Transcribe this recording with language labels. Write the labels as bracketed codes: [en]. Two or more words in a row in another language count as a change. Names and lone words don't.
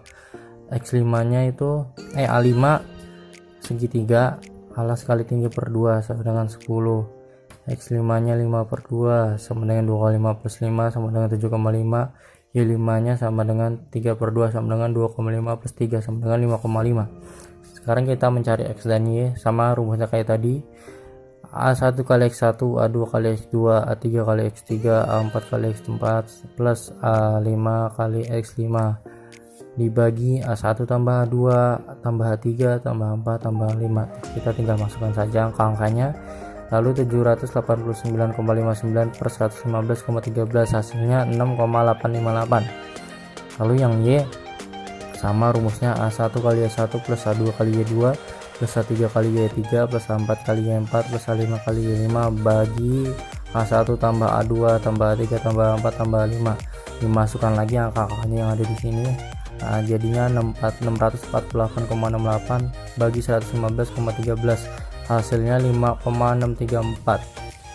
[id] X5 nya itu A5 segitiga alas kali tinggi per 2 sama dengan 10. X5 nya 5 per 2 sama dengan 2,5 plus 5 sama dengan 7,5. Y5 nya sama dengan 3 per 2 sama dengan 2,5 plus 3 sama dengan 5,5. Sekarang kita mencari X dan Y, sama rumusnya kayak tadi. A1 kali X1, A2 kali X2, A3 kali X3, A4 kali X4 plus A5 kali X5 dibagi A1 tambah A2 tambah A3 tambah A4 tambah A5. Kita tinggal masukkan saja angka-angkanya. Lalu 789,59 per 115,13, hasilnya 6,858. Lalu yang Y sama rumusnya A1 kali Y1 plus A2 kali Y2 plus A3 kali Y3 plus A4 kali Y4 plus A5 kali Y5 bagi A1 tambah A2 tambah A3 tambah A4 tambah A5. Dimasukkan lagi angka-angkanya yang ada di sini. Nah, jadinya 648,68 bagi 115,13, hasilnya 5,634.